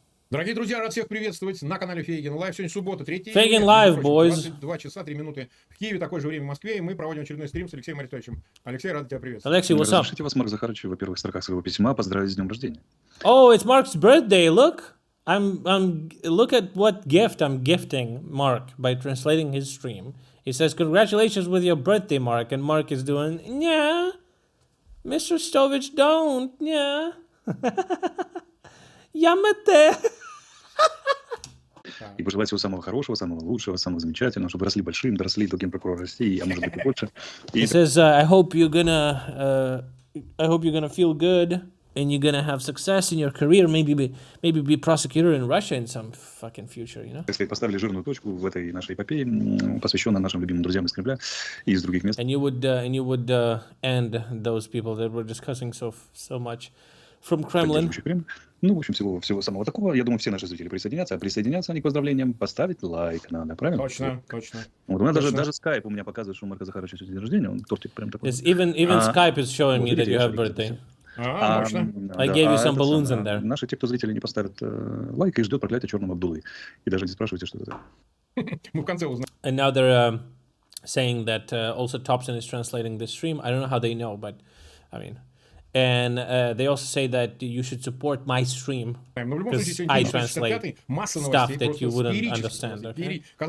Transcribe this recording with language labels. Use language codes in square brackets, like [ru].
[ru] Дорогие друзья, рад всех приветствовать на канале Фейгин Лайв. Сегодня суббота, 3 [en] Фейгин Лайв, boys. [ru] 22 часа 3 минуты в Киеве, такое же время в Москве, и мы проводим очередной стрим с Алексеем Арестовичем. Алексей, рад тебя приветствовать. [en] Alexei, what's up? [ru] Разрешите вас, Марк Захарович, во первых строках своего письма поздравить с днем рождения. [en] Oh, it's Mark's birthday. Look, look at what gift I'm gifting Mark by translating his stream. He says, "Congratulations with your birthday, Mark," and Mark is doing, "Yeah, Mr. Stovich, don't, yeah, Yamate." [ru] И пожелать всего самого хорошего, самого лучшего, самого замечательного, чтобы росли большим, доросли до генпрокурора России, а может быть и больше. [en] He says, I hope you're gonna feel good and you're gonna have success in your career. Maybe be prosecutor in Russia in some fucking future, you know? [ru] Так сказать, поставили жирную точку в этой нашей эпопее, посвященной нашим любимым друзьям из Кремля и из других мест. [en] And you would end those people that we're discussing so much from Kremlin. [ru] Ну, в общем, всего самого такого. Я думаю, все наши зрители присоединятся. А присоединяться они к поздравлениям, поставить лайк надо, правильно? Точно. Вот у меня даже Skype у меня показывает, что у Марка Захаровича сегодня день рождения. Он тортик прям такой. [en] Yes, even Skype is showing me that you have birthday. I gave you some balloons in there. [ru] Наши те, кто зрители не поставят лайк и ждет проклятия черного Абдуллы. И даже не спрашивайте, что это. Мы в конце узнаем. [en] And now they're saying that also Thompson is translating this stream. I don't know how they know, but I mean. And they also say that you should support my stream because I translate stuff that you wouldn't understand. Okay?